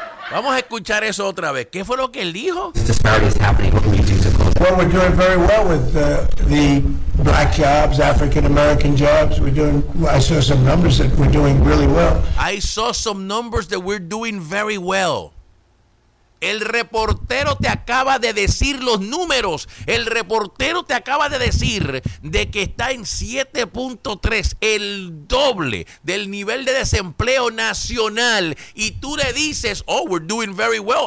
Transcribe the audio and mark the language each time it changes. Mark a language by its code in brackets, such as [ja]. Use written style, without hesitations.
[es] Vamos a escuchar eso otra vez. ¿Qué fue lo que él dijo? [en] This disparity is happening. What can you do to close? Well, we're doing very well with the black jobs, African-American jobs. I saw some numbers that we're doing really well. I saw some numbers that we're doing very well. [es] El reportero te acaba de decir los números. El reportero te acaba de decir de que está en 7.3, el doble del nivel de desempleo nacional. Y tú le dices, [en] oh, we're doing very well.